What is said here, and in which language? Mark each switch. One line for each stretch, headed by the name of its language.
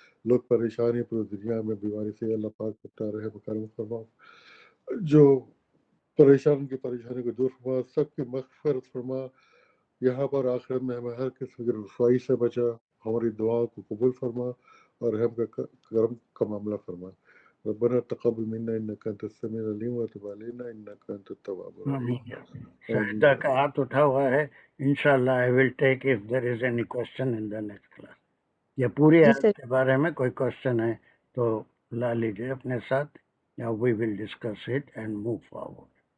Urdu: لوگ پریشانی پوری دنیا میں بیماری سے اللہ پاک اپنا رحم کرم فرما. جو پریشان کی پریشانی کو دور فرما, سب کی مغفرت فرما. یہاں پر آخرت میں ہمیں ہر قسم کی رسوائی سے بچا. ہماری دعا کو قبول فرما اور رحم کا کرم کا معاملہ فرما.
Arabic: ربنا تقبل منا انك انت السميع العليم وتب علينا انك انت التواب الرحيم.
Urdu: شاہدہ کا ہاتھ اٹھا ہوا ہے.
English: انشاءاللہ I will take if there is any question in the next class.
Urdu: یا پوری آیت کے بارے میں کوئی کوشچن ہے تو لا لیجیے اپنے ساتھ, یا
English: we will discuss it and move forward.